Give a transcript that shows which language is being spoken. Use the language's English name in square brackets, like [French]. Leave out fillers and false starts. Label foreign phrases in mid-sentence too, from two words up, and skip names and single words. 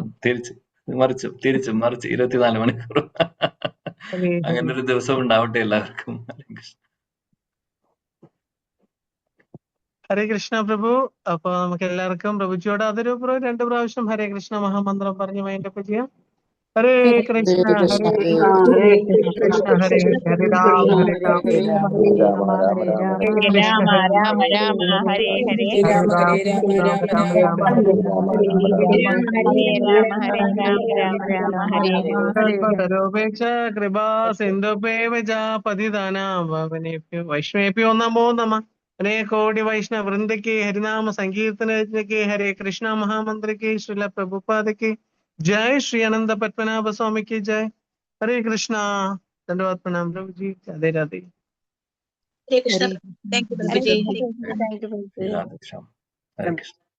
[Malayalam] തിരിച്ചും 24 മണിക്കൂർ അങ്ങനെ ഒരു ദിവസം ഉണ്ടാവട്ടെ എല്ലാവർക്കും. [Sanskrit] ഹരേ കൃഷ്ണ പ്രഭു. [Malayalam] അപ്പൊ നമുക്ക് എല്ലാവർക്കും പ്രഭുജിയോട് അതൊരു 2 പ്രാവശ്യം [Sanskrit] ഹരേ കൃഷ്ണ [Malayalam] മഹാമന്ത്രം പറഞ്ഞ് വൈൻഡപ്പ് ചെയ്യാം. [Sanskrit] ഹരേ കൃഷ്ണ ഹരേ കൃഷ്ണ ഹരേ ഹരേ രാം ഹരേ രാം ഹരേ രാമ ഹരേ രാമ ഹരേ രാമ രാമ രാമ രാമ ഹരേ ഹരേ രാമ ഹരേ രാമ രാമ രാമ ഹരേ രാമ ഹരേ രാമ രാമ രാമ ഹരേ ഹരേ സർവപേക്ഷ കൃപാ സിന്ധുപേവച പതിതാനാം പാവനേഭ്യോ വൈഷ്ണവേഭ്യോ നമോ നമഃ. [Hindi] हरे कोटि वैष्णव वृंद के हरिनाम संकीर्तन के [Sanskrit] हरे कृष्णा [Hindi] महामंत्र के श्रील प्रभुपाद की जय. श्री अनंत पद्मनाभ स्वामी की जय. [Sanskrit] हरे कृष्णा. [Hindi] धन्यवाद. प्रणाम प्रभु जी. राधे राधे. [Sanskrit] ഹരേ കൃഷ്ണ. [English] thank you [Malayalam] പ്രഭുജി. [Sanskrit] രാധേ ശ്യാം. ഹരേ കൃഷ്ണ.